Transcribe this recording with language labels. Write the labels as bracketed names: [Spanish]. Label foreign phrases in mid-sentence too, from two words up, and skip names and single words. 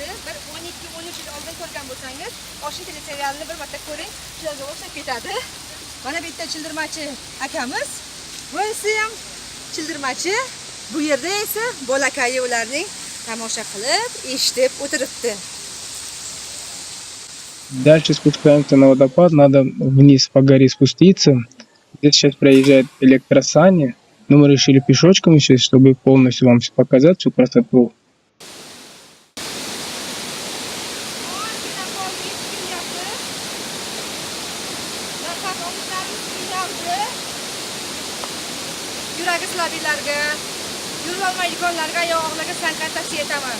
[Uzbek] Bir 12-13 yil oldin ko'rgan bo'lsangiz, Oshin teleserialini bir marta ko'ring, sizlarga o'xshab ketadi. Mana bitta childirmachi akamiz. Bunisi ham childirmachi. Bu yerda esa bolakayi ularning tomosha qilib, eshitib o'tiribdi. [Russian] Дальше спускаемся на водопад, надо вниз по горе спуститься. Здесь сейчас проезжает электросани, но мы решили пешочком еще, чтобы полностью вам всё показать, всю красоту. [Uzbek] Yuragi slabilarga, yurolmaydiganlarga, oyog'larga sanqat tavsiya etaman.